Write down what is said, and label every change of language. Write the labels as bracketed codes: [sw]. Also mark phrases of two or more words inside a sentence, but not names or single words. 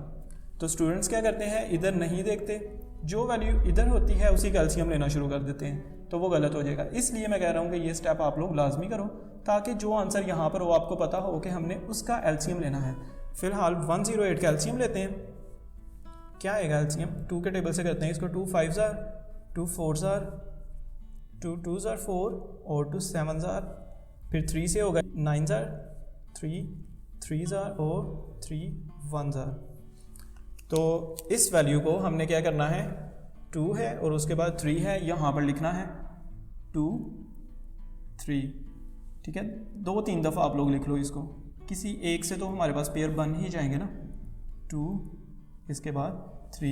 [ur] تو سٹوڈنٹس کیا کرتے ہیں، ادھر نہیں دیکھتے، جو ویلیو ادھر ہوتی ہے اسی کا ایل سی ایم لینا شروع کر دیتے ہیں، تو وہ غلط ہو جائے گا. اس لیے میں کہہ رہا ہوں کہ یہ سٹیپ آپ لوگ لازمی کرو، تاکہ جو آنسر یہاں پر ہو آپ کو پتہ ہو کہ ہم نے اس کا ایل سی ایم لینا ہے. فی الحال 108 کا ایل سی ایم لیتے ہیں. کیا آئے گا ایل سی ایم، 2 کے ٹیبل سے کرتے ہیں اس کو, [en] 2 5s are, 2 4s are, 2 2s are 4 [ur] اور [en] 2 7s are, [ur] پھر 3 سے ہوگا [en] 9s are, 3 3s are [ur] اور [en] 3 1s are। [ur] تو اس ویلیو کو ہم نے کیا کرنا ہے، 2 ہے اور اس کے بعد 3 ہے، یہاں پر لکھنا ہے 2 3. ٹھیک ہے، 2-3 دفعہ آپ لوگ لکھ لو اس کو، کسی ایک سے تو ہمارے پاس پیئر بن ہی جائیں گے نا، 2 اس کے بعد 3.